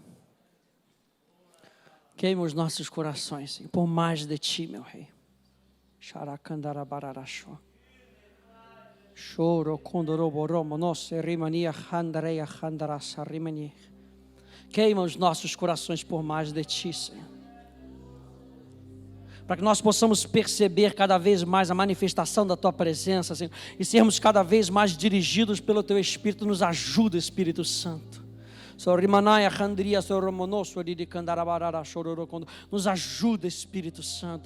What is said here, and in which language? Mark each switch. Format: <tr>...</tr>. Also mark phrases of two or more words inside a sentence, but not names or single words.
<pt>Queima os nossos corações, Senhor, por mais de Ti, meu Rei. Xaracandarabaraxó. Choro condoroboromo nosso rimania handareia handarasa rimani. Queima os nossos corações por mais de Ti, Senhor. Para que nós possamos perceber cada vez mais a manifestação da Tua presença, Senhor, e sermos cada vez mais dirigidos pelo Teu Espírito. Nos ajuda, Espírito Santo. Nos ajuda, Espírito Santo.</pt>